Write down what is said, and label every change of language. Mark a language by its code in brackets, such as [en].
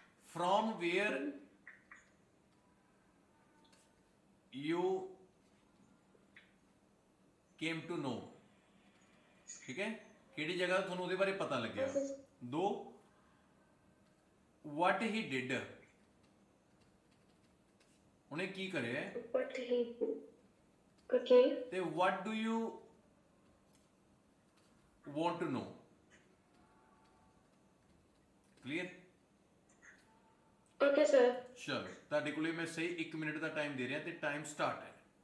[en] from where you came to know, [pa] ਠੀਕ ਹੈ, ਕਿਹੜੀ ਜਗ੍ਹਾ ਤੁਹਾਨੂੰ ਉਹਦੇ ਬਾਰੇ ਪਤਾ ਲੱਗਿਆ। [en] 2, what he did, [pa] ਉਹਨੇ ਕੀ ਕਰਿਆ, [en] what he, okay, ਤੇ what do you want to know, clear? okay sir। [pa] ਚਲੋ, ਤੁਹਾਡੇ ਕੋਲੇ ਮੈਂ ਸਹੀ 1 ਮਿੰਟ ਦਾ ਟਾਈਮ ਦੇ ਰਿਹਾ ਤੇ ਟਾਈਮ ਸਟਾਰਟ ਹੈ।